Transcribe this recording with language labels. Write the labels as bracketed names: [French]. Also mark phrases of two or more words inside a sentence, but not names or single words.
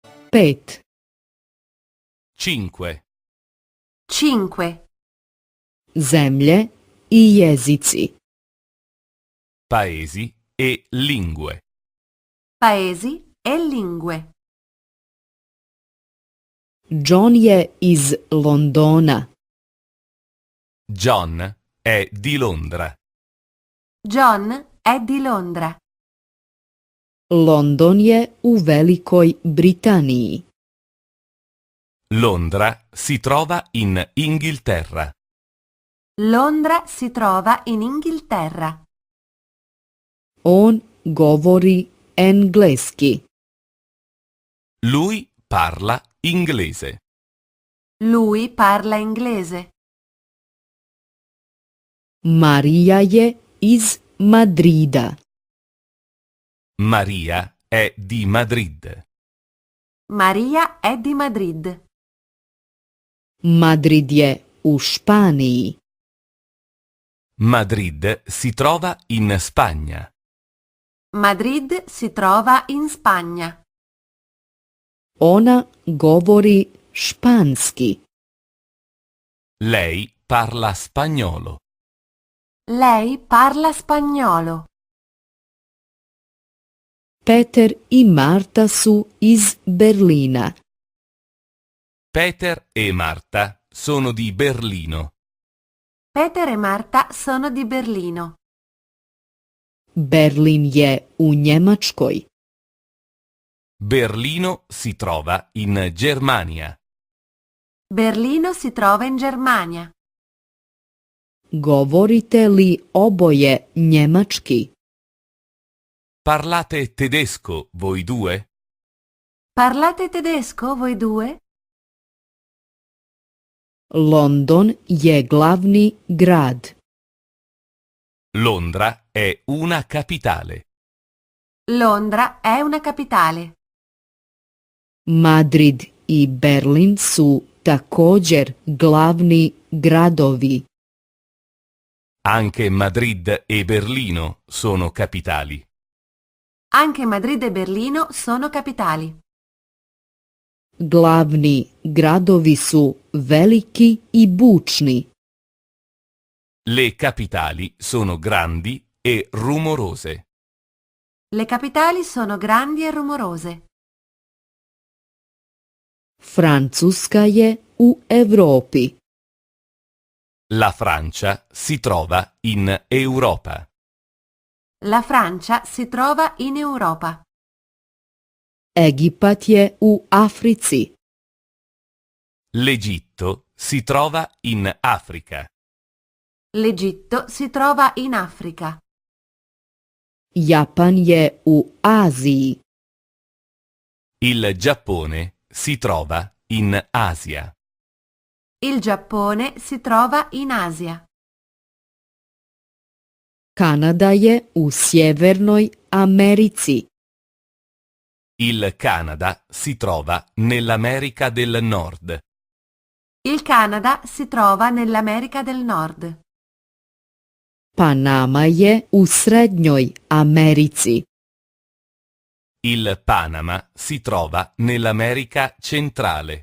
[Croatian] 5. 5. 5. Zemlje i jezici. [Italian] Paesi e lingue. Paesi e lingue. [Croatian] John je iz Londona. [Italian] John è di Londra. John è di Londra. [Croatian] London je u Velikoj Britaniji. [Italian] Londra si trova in Inghilterra. Londra si trova in Inghilterra. [Croatian] On govori engleski. [Italian] Lui parla inglese. Lui parla inglese. [Croatian] Marija je iz Madrida. [Italian] Maria è di Madrid. Maria è di Madrid. [Croatian] Madrid je u Španiji. [Italian] Madrid si trova in Spagna. Madrid si trova in Spagna. [Croatian] Ona govori španski. [Italian] Lei parla spagnolo. Lei parla spagnolo. [Croatian] Peter i Marta su iz Berlina. [Italian] Peter e Marta sono di Berlino. Peter e Marta sono di Berlino. [Croatian] Berlin je u Njemačkoj. [Italian] Berlino si trova in Germania. Berlino si trova in Germania. [Croatian] Govorite li oboje njemački? [Italian] Parlate tedesco voi due? Parlate tedesco voi due? [Croatian] London je glavni grad. [Italian] Londra è una capitale. Londra è una capitale. [Croatian] Madrid i Berlin su također glavni gradovi. [Italian] Anche Madrid e Berlino sono capitali. Anche Madrid e Berlino sono capitali. [Croatian] Glavni gradovi su veliki i bučni. [Italian] Le capitali sono grandi e rumorose. Le capitali sono grandi e rumorose. [Croatian] Francuska je u Europi. [Italian] La Francia si trova in Europa. La Francia si trova in Europa. [Croatian] Egipat je u Africi. [Italian] L'Egitto si trova in Africa. L'Egitto si trova in Africa. [Croatian] Japan je u Aziji. [Italian] Il Giappone si trova in Asia. Il Giappone si trova in Asia. [Croatian] Kanada je u Sjevernoj Americi. [Italian] Il Canada si trova nell'America del Nord. Il Canada si trova nell'America del Nord. [Croatian] Panama je u Srednjoj Americi. [Italian] Il Panama si trova nell'America centrale.